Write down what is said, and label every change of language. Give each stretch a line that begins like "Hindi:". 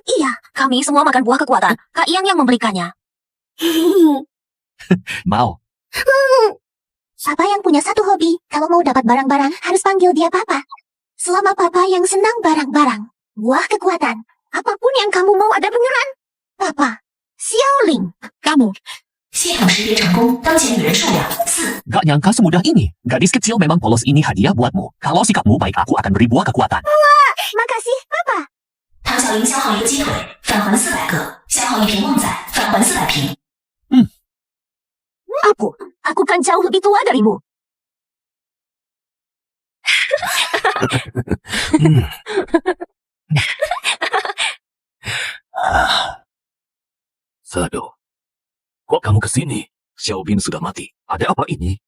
Indonesian: Iya. Kami semua makan buah kekuatan. Kak Yang memberikannya. Mau. Papa yang punya satu hobi, kalau mau dapat barang-barang, harus panggil dia Papa. Selama Papa yang senang barang-barang, buah kekuatan, apapun yang kamu mau ada beneran. Papa, Xiaoling. Kamu.
Chinese: 系统识别成功，当前女人数量4。
Indonesian: Gak nyangka semudah ini. Gadis kecil memang polos, ini hadiah buatmu. Kalau sikapmu baik, aku akan beri buah kekuatan. Makasih, Papa.
Chinese: 唐小玲消耗一个鸡腿，返还400个；消耗一瓶旺仔，返还400瓶。
Indonesian: Aku kan jauh lebih tua darimu. Sado, kok kamu kesini? Xiaobin sudah mati. Ada apa ini?